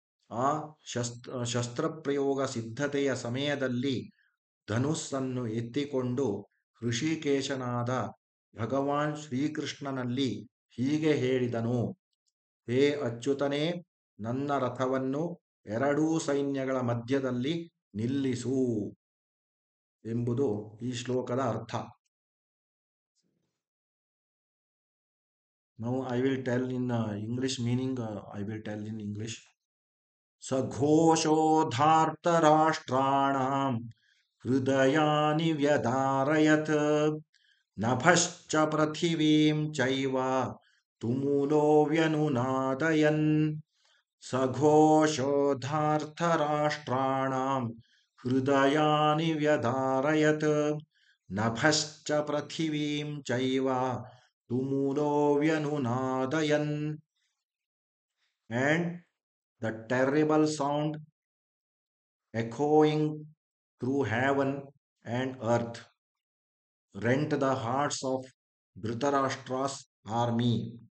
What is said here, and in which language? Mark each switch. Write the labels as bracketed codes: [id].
[kn] ಆ ಶಸ್ತ್ರಪ್ರಯೋಗ ಸಿದ್ಧತೆಯ ಸಮಯದಲ್ಲಿ ಧನುಸ್ಸನ್ನು ಎತ್ತಿಕೊಂಡು ಹೃಷಿಕೇಶನಾದ ಭಗವಾನ್ ಶ್ರೀಕೃಷ್ಣನಲ್ಲಿ ಹೀಗೆ ಹೇಳಿದನು, ಹೇ ಅಚ್ಯುತನೇ, ನನ್ನ ರಥವನ್ನು ಎರಡೂ ಸೈನ್ಯಗಳ ಮಧ್ಯದಲ್ಲಿ ನಿಲ್ಲಿಸು ಎಂಬುದು ಈ ಶ್ಲೋಕದ ಅರ್ಥ. [en] Now I will tell in English meaning. I will tell in English. [sa] ಸಘೋಷೋಧಾರ್ತರಾಷ್ಟ್ರಾಣಾಂ ಹೃದಯಾನಿ ವ್ಯದಾರಯತ್. ನಭಶ್ಚ ಪೃಥಿವೀಂ ಚೈವ ತುಮುಲೋ ವ್ಯನುನಾದಯನ್. ಸಘೋಷೋಧಾರ್ತರಾಷ್ಟ್ರಾಣಾಂ ಹೃದಯಾನಿ ವ್ಯದಾರಯತ್. ನಭಶ್ಚ ಪೃಥಿವೀಂ ಚೈವ ತುಮುಲೋ ವ್ಯನುನಾದಯನ್. And [en] The terrible sound echoing through heaven and earth rent the hearts of Dhritarashtra's army.